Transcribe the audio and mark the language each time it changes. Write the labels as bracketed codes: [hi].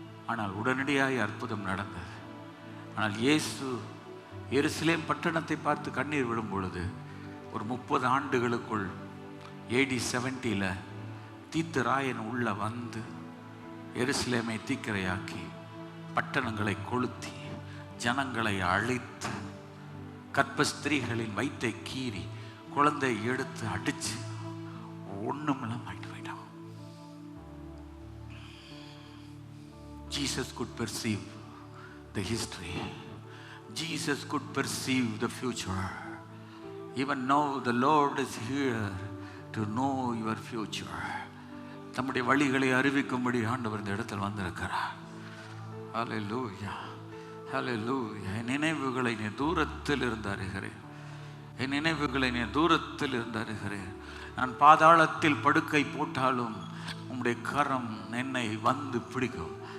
[ta] ஆனால் உடனடியாக அற்புதம் நடந்தது. ஆனால் இயேசு எருசலேம் பட்டணத்தை பார்த்து கண்ணீர் விடும் பொழுது ஒரு 30 ஆண்டுகளுக்குள் AD 70 தீத்து ராயன் உள்ள வந்து எருசலேமை தீக்கிரையாக்கி பட்டணங்களை கொளுத்தி ஜனங்களை அழித்து கர்ப்பஸ்திரீகளின் வயிற்றை கீறி குழந்தை எடுத்து அடிச்சு ஒண்ணுமெல்லாம் ஆயிட்டு போயிட்டான். [en] Jesus could perceive the history. Jesus could perceive the future. Even now the Lord is here to know your future. [ta] நம்முடைய வழிகளை அறிவிக்கும்படி ஆண்டவர் இந்த இடத்தில் வந்திருக்கிறார். ஹல்லேலூயா ஹல்லேலூயா. என் நினைவுகளை நீ தூரத்தில் இருந்து அறிகிறேன். என் நினைவுகளை நீ தூரத்தில் இருந்து அறிகிறேன். நான் பாதாளத்தில் படுக்கை போட்டாலும் உம்முடைய கரம் என்னை வந்து பிடிக்கும்.